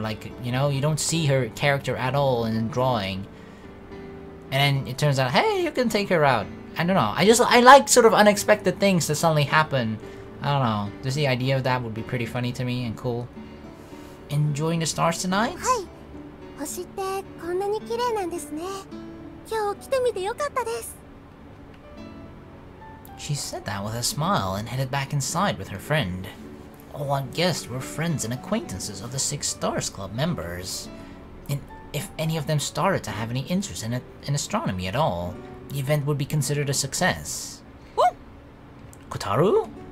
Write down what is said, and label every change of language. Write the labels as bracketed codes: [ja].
[en] Like, you know, you don't see her character at all in the drawing. And then it turns out, hey, you can take her out. I don't know. I like sort of unexpected things that suddenly happen. I don't know. Just the idea of that would be pretty funny to me and cool. Enjoying the stars tonight? [ja] はい。星ってこんなに綺麗なんですね。今日来てみてよかったです。 [en] She said that with a smile and headed back inside with her friend. All our guests were friends and acquaintances of the Six Stars Club members. And if any of them started to have any interest in astronomy at all, the event would be considered a success. Kotaru?